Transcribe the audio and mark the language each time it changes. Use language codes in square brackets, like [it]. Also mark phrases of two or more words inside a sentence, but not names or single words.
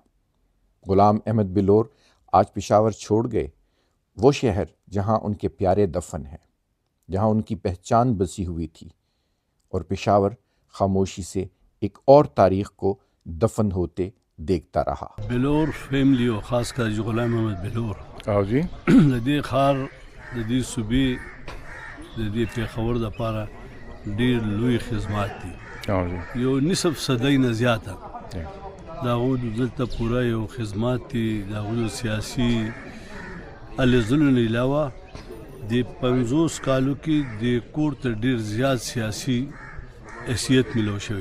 [ur] غلام احمد بلور آج پشاور چھوڑ گئے، وہ شہر جہاں ان کے پیارے دفن ہیں، جہاں ان کی پہچان بسی ہوئی تھی، اور پشاور خاموشی سے ایک اور تاریخ کو دفن ہوتے دیکھتا رہا۔ [ps] بلور فیملی او خاص کر جو غلام احمد بلور جی د دې ښار د دې صوبې د دې پېښور دپاره ډېر لوی خدمات دي، یو نصف صدۍ نه زیاته د هغو دلته پوره یو خدمات دي، د هغو د سیاسي هلې ځلو نه علاوه د 50 کالو کې د کور ته ډېر زیات سیاسي حیثیت ملو شوی.